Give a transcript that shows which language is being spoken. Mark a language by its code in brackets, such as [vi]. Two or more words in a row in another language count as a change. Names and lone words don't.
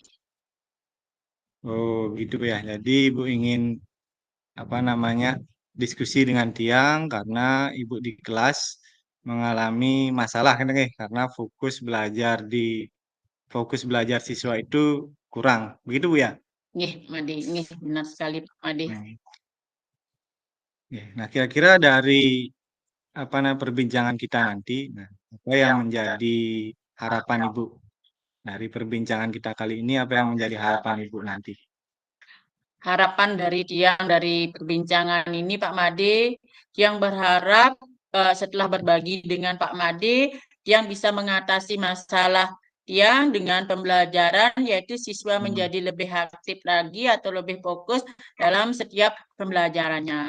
[id] Oh, gitu ya. Jadi Ibu ingin diskusi dengan Tiang karena Ibu di kelas mengalami masalah kan, karena fokus belajar siswa itu kurang. Begitu, Bu ya? Nggih, Made, nggih, benar sekali Pak Made. Nah, kira-kira dari perbincangan kita nanti, apa yang menjadi harapan Ibu dari perbincangan kita kali ini? Apa yang menjadi harapan Ibu nanti? Harapan dari Tiang dari perbincangan ini Pak Made, yang berharap setelah berbagi dengan Pak Made, Tiang bisa mengatasi masalah Tiang dengan pembelajaran, yaitu siswa menjadi lebih aktif lagi atau lebih fokus dalam setiap pembelajarannya.